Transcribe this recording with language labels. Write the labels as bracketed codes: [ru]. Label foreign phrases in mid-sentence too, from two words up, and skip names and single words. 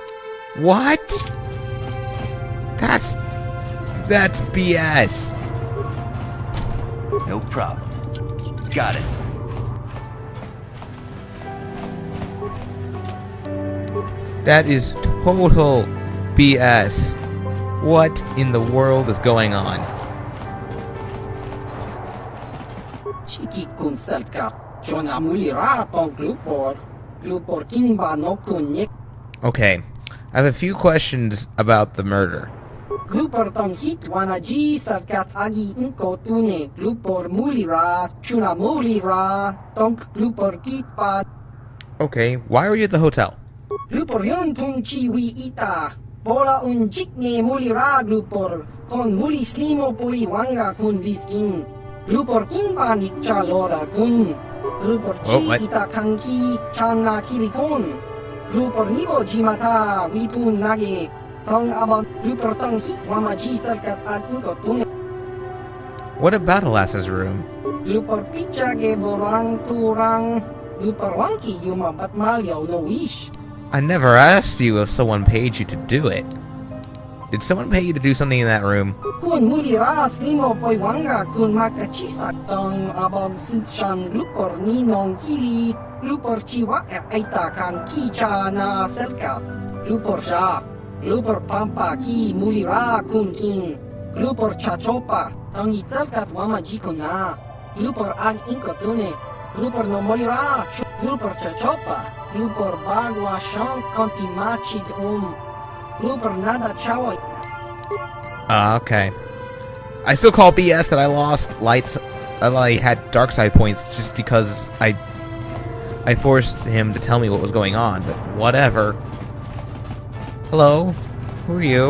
[en] What? That's BS. No problem. Got it. That is total BS. What in the world is going on? Chiki kun selkat. Jona mulira tong glupor king ba no kun nik. Okay, I have a few questions about the murder. Glupor tong hit wana ji selkat agi inko tune. Glupor mulira chuna mulira tong glupor kitpa. Okay, why were you at the hotel? Glupor yun tung chiwi ita. Bola un jikne mulira glupor. Kon muli slimo pui wanga kun visking. Glupor king ba nik chalora kun. Glupor chi ita kanki chana kilikon. Glupor nibo jimata wipun nage. Tong about glupor tong hit wama ji selkat at inko tune. What about Alassa's room? Glupor picha ge borang turang. Glupor wanki yuma bat malyaw no wish. I never asked you if someone paid you to do it. Did someone pay you to do something in that room? Kun mulira slimo poi wanga kun makachisa tong about sinshan glupor ni nong kili. Glupor chiwa aita kan kicha na selkat. Glupor sha. Glupor pampa ki mulira kun king. Glupor chachopa. Tong itselkat wama jiko na. Glupor ag inko tune. Glupor no mulira. Glupor chachopa. Glupor bagwa shank konti machid Glupor nada chawa. Okay. I still call BS that I lost lights. I had dark side points just because I forced him to tell me what was going on, but whatever. Hello? Who are you?